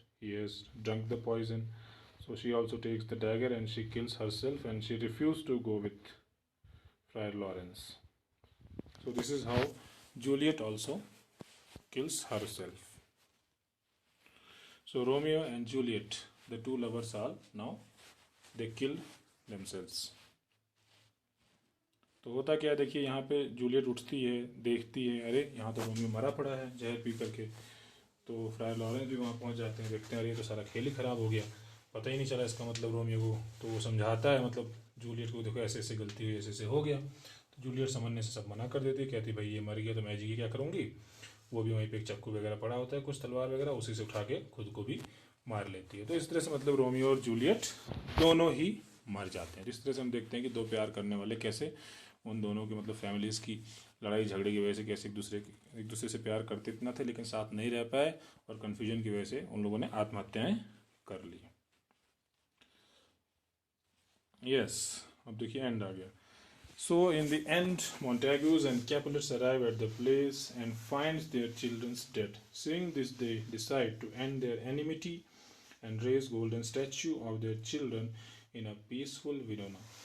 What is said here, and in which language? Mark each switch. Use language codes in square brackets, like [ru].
[en] He has drunk the poison, so she also takes the dagger and she kills herself, and she refused to go with Friar Lawrence. So this is how Juliet also kills herself. So Romeo and Juliet, the two lovers, are now they kill themselves. [hi] तो होता क्या है, देखिए यहाँ पे Juliet उठती है, देखती है अरे यहाँ तो रोमियो मरा पड़ा है जहर पी करके। तो फ्रायर लॉरेंस भी वहाँ पहुँच जाते हैं, देखते हैं अरे ये तो सारा खेल ही ख़राब हो गया, पता ही नहीं चला इसका मतलब रोमियो को। तो वो समझाता है मतलब जूलियट को, देखो ऐसे ऐसे गलती हुई, ऐसे ऐसे हो गया। तो जूलियट समझने से सब मना कर देती है, कहती भाई ये मर गया तो मैं जी के क्या करूँगी। वो भी वहीं पर एक चाकू वगैरह पड़ा होता है, कुछ तलवार वगैरह, उसी से उठा के खुद को भी मार लेती है। तो इस तरह से मतलब रोमियो और जूलियट दोनों ही मर जाते हैं। इस तरह से हम देखते हैं कि दो प्यार करने वाले कैसे उन दोनों की मतलब फैमिलीज़ की लड़ाई झगड़े की वजह से कैसे एक दूसरे से प्यार करते इतना थे, लेकिन साथ नहीं रह पाए और कन्फ्यूजन की वजह से उन लोगों ने आत्महत्याएं कर ली। यस, अब देखिए एंड आ गया। [en] So in the end, Montagues and Capulets arrive at the place and finds their children dead. Seeing this, they decide to end their enmity and raise golden statue of their children in a peaceful Verona.